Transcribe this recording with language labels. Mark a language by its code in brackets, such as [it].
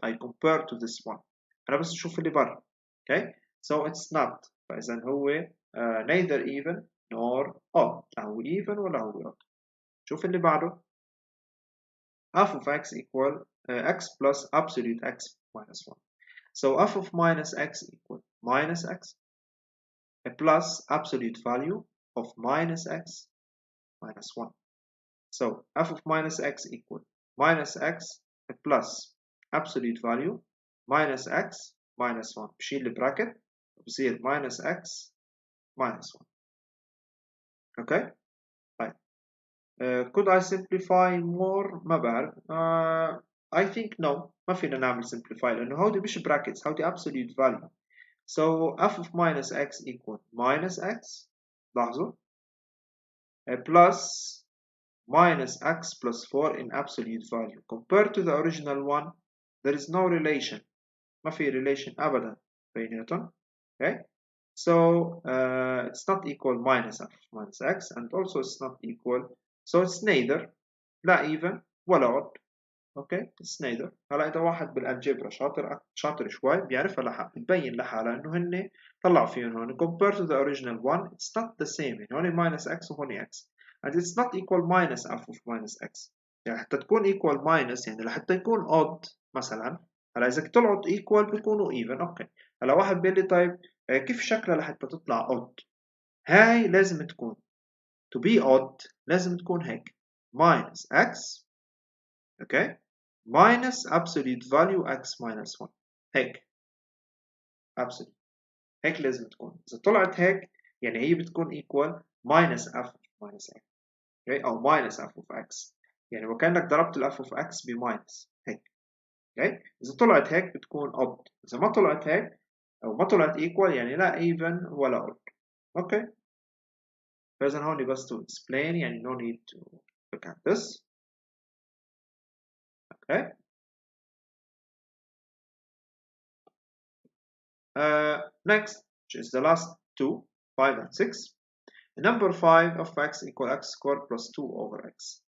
[en] I compare to this one. [ar] أنا بس أشوف اللي برا. [en] Okay. So it's not. فإذا هو neither even nor odd. [ar] لا هو even ولا هو odd. شوف اللي بعده. [en] f of x equal x plus absolute x minus 1. So f of minus x equal minus x plus absolute value of minus x minus 1. So f of minus x equal minus x plus absolute value minus x minus 1. [ar] بشيل البراكت بصير [en] minus x minus 1. Okay. طيب could I simplify more؟ [ar] ما بعرف. [en] I think no. [ar] ما فينا نعمل simplify لأنه هودي مش brackets هودي absolute value. [en] So f of minus x equal minus x لاحظوا plus minus x plus 4 in absolute value. Compared to the original one, there is no relation. [ar] ما في relation أبدا بيناتهم. [en] Okay. So it's not equal minus f minus x and also it's not equal. So it's neither لا even ولا odd. [ar] Okay. It's neither. هلا إذا واحد بالالجبرا شاطر شوي بيعرفها لحالها بتبين لحالها إنه هن طلع فيهم هون. [en] Compared to the original one, it's not the same. [ar] يعني هون [en] minus x وهون x. And it's not equal minus f of minus x. [ar] يعني حتى تكون equal minus، يعني لحتى يكون odd مثلا. هلا إذا طلعوا equal بيكونوا even. أوكي، هلا واحد بيقول لي طيب كيف شكلها لحتى تطلع odd؟ هاي لازم تكون [en] to be odd [ar] لازم تكون هيك minus x، اوكي، minus absolute value x minus 1، هيك absolute، هيك لازم تكون. إذا طلعت هيك يعني هي بتكون equal minus f minus x، اوكي، أو minus f of x، يعني وكأنك ضربت ال f of x بماينس هيك، اوكي. إذا طلعت هيك بتكون odd، إذا ما طلعت هيك أو ما طلعت equal يعني لا even ولا odd، اوكي. فإذا هون بس [en] to explain يعني no need to look at this. Okay. Next, which is the last two, 5 and 6. The number 5 of x equal x squared plus 2 over x.